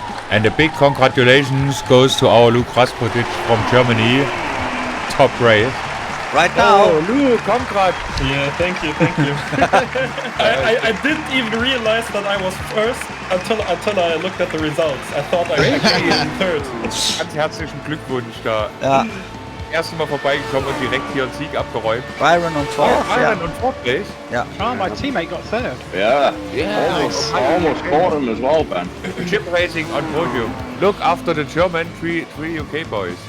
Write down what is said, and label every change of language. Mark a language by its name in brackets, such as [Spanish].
[English] And a big congratulations goes to our Luke Rasputic from Germany. Top race. Right now. Oh, Luke, congrats. Yeah, thank you. I didn't even realize that I was first until I looked at the results. I thought I came in 3rd. [German] Ganz herzlichen Glückwunsch da. Ja. Erste Mal vorbeigekommen und direkt hier einen Sieg abgeräumt. [English] Byron on 4th. Byron on 4th place? Yeah. Oh, my teammate got 3rd. Yeah. Almost caught him as well, Ben. Chip Racing on podium. Look after the German three UK boys.